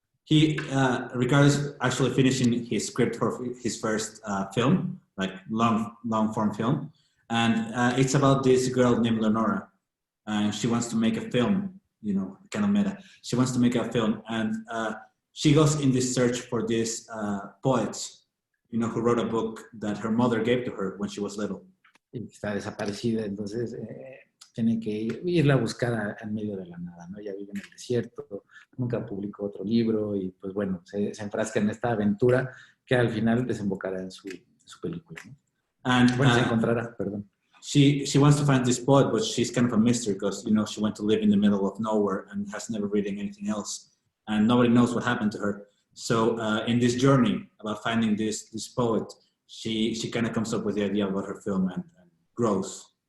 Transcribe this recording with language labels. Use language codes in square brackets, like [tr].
[en] Ricardo is actually finishing his script for his first film, like long form film. And it's about this girl named Leonora. And she wants to make a film, kind of meta. She wants to make a film. And she goes in this search for this poet, who wrote a book that her mother gave to her when she was little. [es] Y está desaparecida, entonces tiene que irla a buscar en medio de la nada, ¿no? Ella vive en el desierto, nunca publicó otro libro y pues bueno, se enfrasca en esta aventura que al final desembocará en su película, ¿no? [en] And [es] se encontrará, perdón. [en] She wants to find this poet, but she's kind of a mystery because, she went to live in the middle of nowhere and has never written anything else. And nobody knows what happened to her. So in this journey about finding this poet, she kind of comes up with the idea about her film and grows.